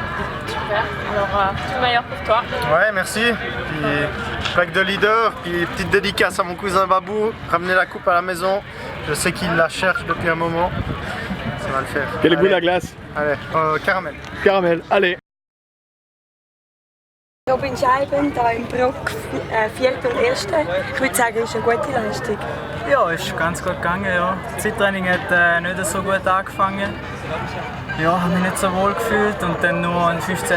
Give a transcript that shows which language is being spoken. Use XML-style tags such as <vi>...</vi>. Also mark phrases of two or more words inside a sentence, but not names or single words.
<fr>Super, alors tout le meilleur pour toi. Ouais, merci. Puis plaque de leader, puis petite dédicace à mon cousin Babou, ramener la coupe à la maison. Je sais qu'il la cherche depuis un moment. Ça va le faire. Quel est le goût de la glace? Allez, caramel. Caramel, allez.</fr> <de>Robin Scheiben, hier im Bruck, 4. und 1. Ich würde sagen, es ist eine gute Leistung. Ja, ist ganz gut gegangen. Ja. Das Zeittraining hat nicht so gut angefangen. Ja, habe mich nicht so wohl gefühlt und dann nur einen 15.</de>